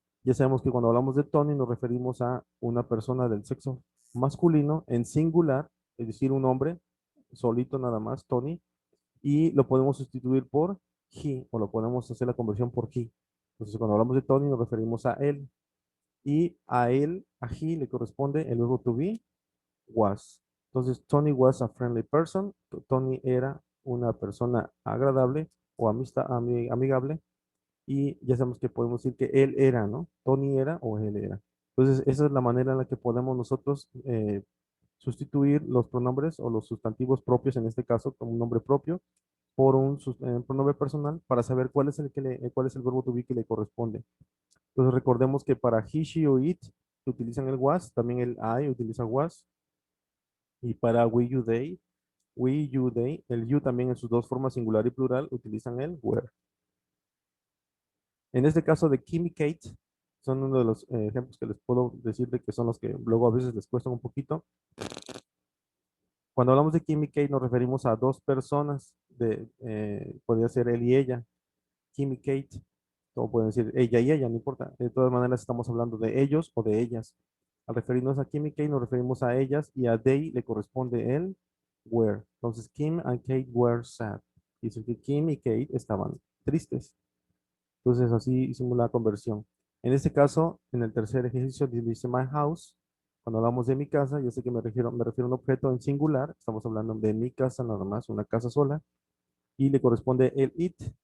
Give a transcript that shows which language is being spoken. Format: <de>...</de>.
<es>Ya sabemos que cuando hablamos de Tony nos referimos a una persona del sexo masculino en singular, es decir, un hombre solito nada más, Tony, y lo podemos sustituir por he o lo podemos hacer la conversión por he. Entonces, cuando hablamos de Tony nos referimos a él y a él, a he le corresponde el verbo to be was.</es> <en>Entonces, Tony was a friendly person.</en> <es>Tony era una persona agradable o amigable. Y ya sabemos que podemos decir que él era, ¿no? Tony era o él era. Entonces, esa es la manera en la que podemos nosotros sustituir los pronombres o los sustantivos propios, en este caso, como un nombre propio, por un pronombre personal para saber cuál es cuál es el verbo to be que le corresponde. Entonces, recordemos que para he, she o it utilizan el was, también el I utiliza was, y para we, you, they, el you también en sus dos formas singular y plural utilizan el were. En este caso de Kim y Kate, son uno de los ejemplos que les puedo decir de que son los que luego a veces les cuestan un poquito. Cuando hablamos de Kim y Kate nos referimos a dos personas, podría ser él y ella, Kim y Kate, o pueden decir ella y ella, no importa. De todas maneras estamos hablando de ellos o de ellas. Al referirnos a Kim y Kate nos referimos a ellas y a they le corresponde el were.</es> <en>Entonces Kim and Kate were sad.</en> <es>Dice que Kim y Kate estaban tristes. Entonces así hicimos la conversión. En este caso, en el tercer ejercicio dice my house. Cuando hablamos de mi casa, yo sé que me refiero a un objeto en singular. Estamos hablando de mi casa nada más, una casa sola. Y le corresponde el it.</es>